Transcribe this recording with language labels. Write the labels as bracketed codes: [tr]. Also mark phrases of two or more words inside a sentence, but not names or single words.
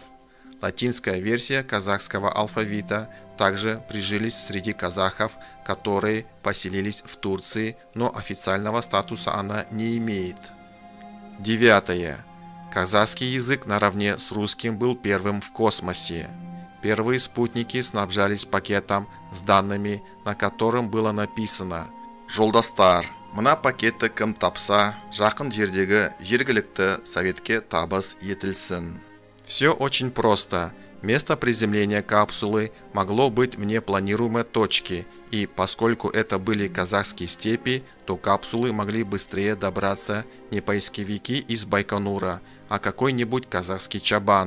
[ru] Латинская версия казахского алфавита также прижились среди казахов, которые поселились в Турции, но официального статуса она не имеет. Девятое. Казахский язык наравне с русским был первым в космосе. Первые спутники снабжались пакетом с данными, на котором было написано: [kk] «Жолдастар, мына пакетті кім тапса, жақын жердегі жергілікті советке табыс етілсін». [ru] Все очень просто. Место приземления капсулы могло быть вне планируемой точки, и поскольку это были казахские степи, то капсулы могли быстрее добраться не поисковики из Байконура, а какой-нибудь казахский чабан.